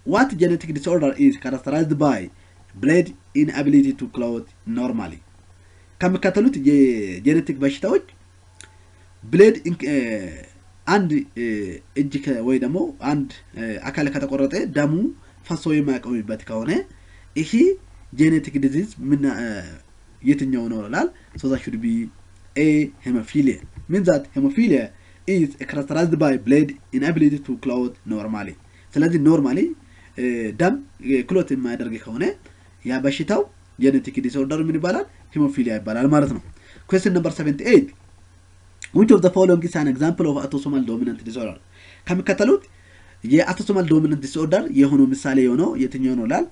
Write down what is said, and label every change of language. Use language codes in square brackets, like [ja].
[en] What genetic disorder is characterized by blood inability to clot normally? [am] ከሚከተሉት የጄኔቲክ በሽታዎች ብሌድ አንድ እጅ ወይ ደግሞ አንድ አካል ከተቆረጠ ደሙ ፈሶ የማይቆምበት ከሆነ ይሄ ጄኔቲክ ዲዚዝ ምን የትኛው ነው ይላል? [en] so that should be a hemophilia. Means that hemophilia is characterized by blood inability to clot normally. [am] ስለዚህ ኖርማሊ ደም ክሎት የማያደርግ ከሆነ ያ በሽታው ጄኔቲክ ዲስኦርደር ምን ይባላል? ሄሞፊሊያ ይባላል ማለት ነው። [en] Question number 78. Which of the following is an example of autosomal dominant disorder? [am] ከሚከተሉት የአውቶሶማል ዶሚናንት ዲስኦርደር የሆነው ምሳሌ የሆነው የትኛው ነው ይላል?